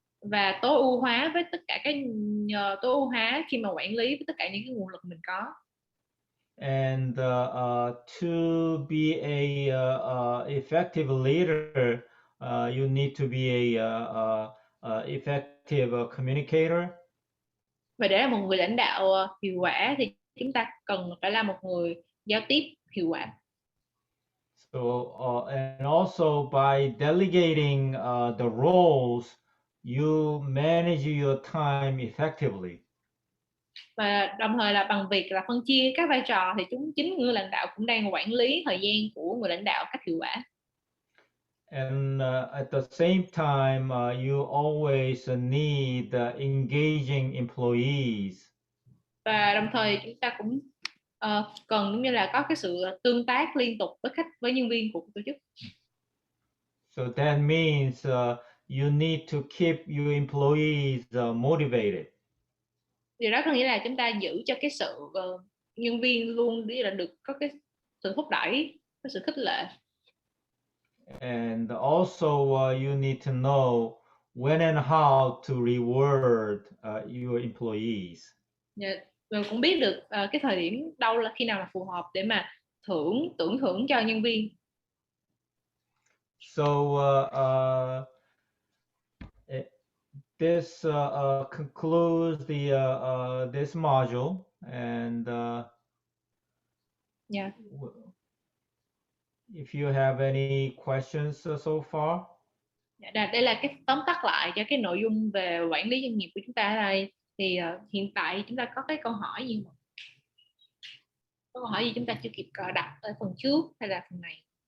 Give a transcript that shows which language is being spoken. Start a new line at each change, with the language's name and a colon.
Vietnamese: Và tối ưu hóa với tất cả tối ưu hóa khi mà quản lý với tất cả những cái nguồn lực mình có.
English: And to be a effective leader, you need to be a effective communicator.
Vietnamese: Và để là một người lãnh đạo hiệu quả thì chúng ta cần phải là một người giao tiếp hiệu quả.
English: So and also by delegating the roles, you manage your time effectively.
Vietnamese: Và đồng thời là bằng việc là phân chia các vai trò thì chính người lãnh đạo cũng đang quản lý thời gian của người lãnh đạo cách hiệu quả.
English: And at the same time, you always need engaging employees.
Vietnamese: Và đồng thời chúng ta cũng cần cũng như là có cái sự tương tác liên tục với nhân viên của tổ chức.
English: So that means you need to keep your employees motivated.
Vietnamese: Điều đó có nghĩa là chúng ta giữ cho cái sự nhân viên luôn là được có cái sự thúc đẩy, có sự khích lệ.
English: And also you need to know when and how to reward your employees.
Vietnamese: Và cũng biết được cái thời điểm đâu là khi nào là phù hợp để mà tưởng thưởng cho nhân viên.
English: So this concludes this module, and if you have any questions so far.
Vietnamese: Đây là cái tóm tắt lại cho cái nội dung về quản lý doanh nghiệp của chúng ta ở đây. Thì hiện tại chúng ta có cái câu hỏi gì? Có câu hỏi gì chúng ta chưa kịp đặt ở phần trước hay là phần này?